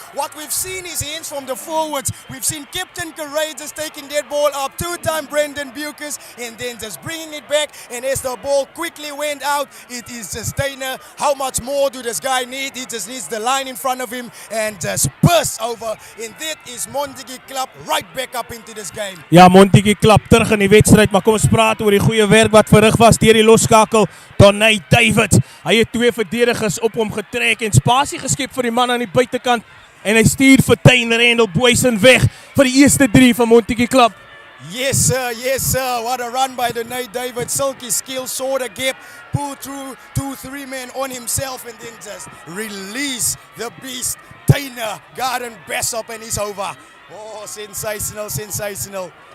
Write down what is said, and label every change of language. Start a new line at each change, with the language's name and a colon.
English: What we've seen is hands from the forwards. We've seen Captain Courageous taking that ball up, two-time Brendan Bukes, and then just bringing it back. And as the ball quickly went out, it is just Dana. How much more do this guy need? He just needs the line in front of him and just burst over. And that is Montagu Club right back up into this game.
Afrikaans: Ja, Montagu Club terug in die wedstryd, maar kom ons praat oor die goeie werk wat verrig was deur die losskakel Donny Davids. Hy het 2 verdedigers op hom getrek en spasie geskep vir die man aan die buitekant en hy stuur vir Tyne Randall Boysen weg vir die eerste 3 van Montagu Club.
English: Yes sir, what a run by the Nate David, silky skill, saw the gap, pull through 2-3 men on himself and then just release the beast. Tyne, Garden, best up and he's over. Oh, sensational.